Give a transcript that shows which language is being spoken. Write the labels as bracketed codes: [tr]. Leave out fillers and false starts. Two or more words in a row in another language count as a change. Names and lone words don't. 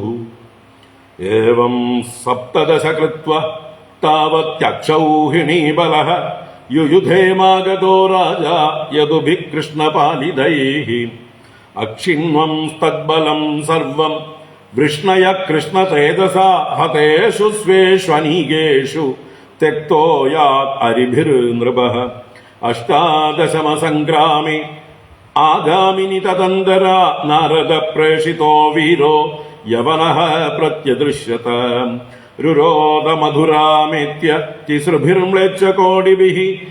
[sa] ഏവം സപ്തദശ കൃത്വ താവത്യക്ഷൗഹിണീബലഃ യുയുധേമാഗതോ രാജാ യദുഭിഃ കൃഷ്ണപാലിതൈഃ അക്ഷിണ്വം തദ്ബലം സർവം വൃഷ്ണയ കൃഷ്ണതേജസാ ഹതേഷു സ്വേഷ്വനീകേഷു त्यक्तो यात् अरिभिर्नृपः अष्टादशमसङ्ग्रामे आगामिनि तदन्तरा नारद प्रेषितो वीरो यवनः प्रत्यदृश्यत रुरोध मधुरामेत्य तिसृभिर्म्लेच्छकोटिभिः